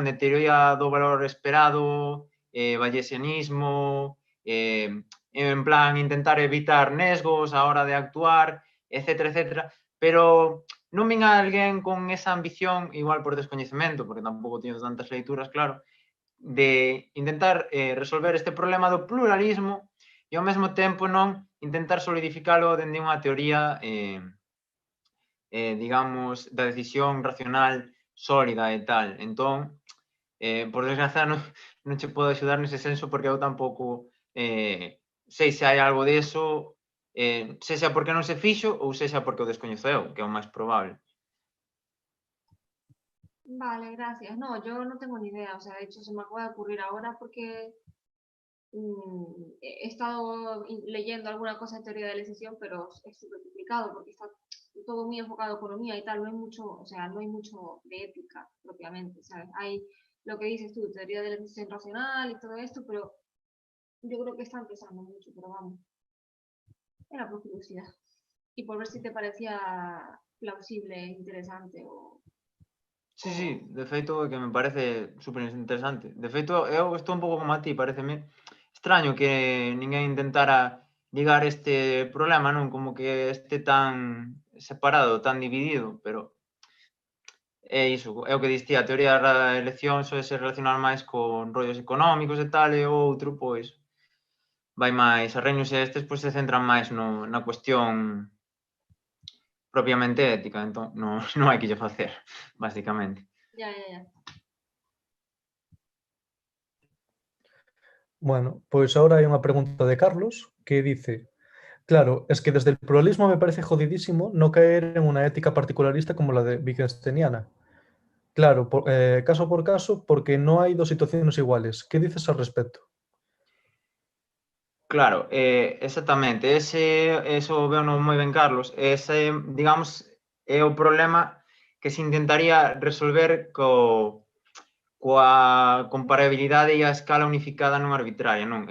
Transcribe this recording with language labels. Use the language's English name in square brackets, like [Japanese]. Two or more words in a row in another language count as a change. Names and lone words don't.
[Galician] De teoría do valor esperado, bayesianismo, en plan intentar evitar nesgos a hora de actuar, etcétera, etcétera, pero non vin a alguén con esa ambición, igual por descoñecemento, porque tampouco teño tantas leituras, claro, de intentar resolver este problema do pluralismo e ao mesmo tempo non intentar solidificalo dende unha teoría digamos, da decisión racional sólida e tal. Entón, por desgracia, non che podo axudar nese senso porque eu tampouco sei se hai algo deso, sexa porque non se fixo ou sexa porque o descoñezo eu, que é o máis probable. Vale, [Spanish] gracias. No, yo no tengo ni idea, o sea, de hecho se me acaba de ocurrir ahora porque he estado leyendo alguna cosa de teoría de la decisión, pero es súper complicado porque está todo muy enfocado a economía y tal, no hay mucho, o sea, no hay mucho de ética propiamente, ¿sabes? Hay lo que dices tú, teoría de la decisión racional y todo esto, pero yo creo que está empezando mucho, pero vamos, era por curiosidad. Y por ver si te parecía plausible, interesante o... [Galician] Sí, de feito é que me parece super interesante. De feito, eu estou un pouco como a ti, pareceme extraño que ninguén intentara ligar este problema, non? Como que este tan separado, tan dividido, pero é iso, é o que distía, a teoría da elección soe se relacionar máis con rollos económicos e tal, e o outro, pois, vai máis, a Arrhenius e estes, pois, se centran máis na cuestión propiamente ética, entón, non hai que lle facer, basicamente. [Spanish] Ya. Bueno, [Galician] pois agora hai unha pregunta [Spanish] de Carlos que dice: claro, es que desde el pluralismo me parece jodidísimo no caer en una ética particularista como la de Wittgensteiniana. Claro, caso por caso, porque no hay dos situaciones iguales. ¿Qué dices al respecto? Claro, exactamente, eso veo [Galician] moi ben, [Spanish] Carlos. [Galician] Ese, digamos, é o problema que se intentaría resolver coa comparabilidade e a escala unificada non arbitraria, non?